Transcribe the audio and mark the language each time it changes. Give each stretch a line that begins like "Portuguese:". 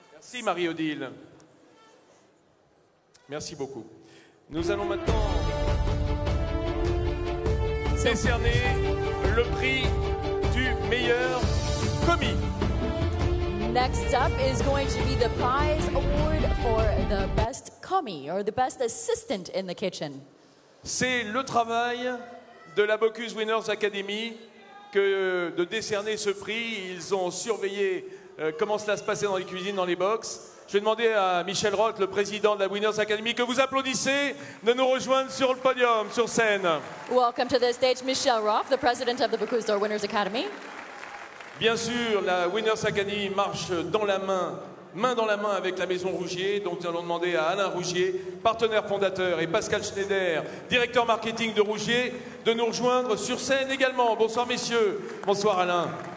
French: Merci Marie-Odile. Merci beaucoup. Nous allons maintenant décerner le prix du meilleur commis.
English: Next up is going to be the prize award for the best commis or the best assistant in the kitchen.
French: C'est le travail de la Bocuse Winners Academy que de décerner ce prix. Ils ont surveillé comment cela se passait dans les cuisines, dans les box. Je vais demander à Michel Roth, le président de la Winners Academy, que vous applaudissez, de nous rejoindre sur le podium, sur scène.
English: Welcome to the stage, Michel Roth, the president of the Bocuse d'Or Winners Academy.
French: Bien sûr, la Winners Academy marche dans la main dans la main avec la Maison Rougier. Donc nous allons demander à Alain Rougier, partenaire fondateur, et Pascal Schneider, directeur marketing de Rougier, de nous rejoindre sur scène également. Bonsoir messieurs. Bonsoir Alain.